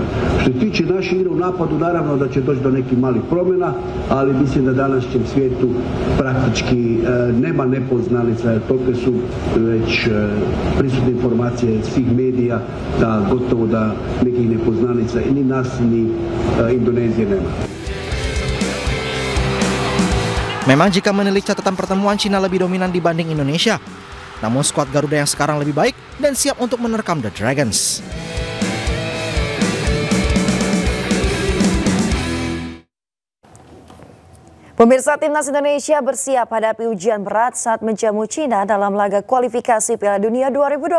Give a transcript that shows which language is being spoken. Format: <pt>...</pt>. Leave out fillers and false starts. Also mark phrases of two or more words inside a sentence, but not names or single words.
<hr>Što se tiče naše igre u napadu, naravno da će doći do nekih malih promjena, ali mislim da danas u svijetu praktički nema nepoznanica, jer tolike su već prisutne informacije svih medija da gotovo da nekih nepoznanica ni nas ni Indonezije nema.</hr> <id>Memang jika menilik catatan pertemuan, Cina lebih dominan dibanding Indonesia. Namun skuad Garuda yang sekarang lebih baik dan siap untuk menerkam The Dragons. Pemirsa, timnas Indonesia bersiap hadapi ujian berat saat menjamu Cina dalam laga kualifikasi Piala Dunia 2026.</id>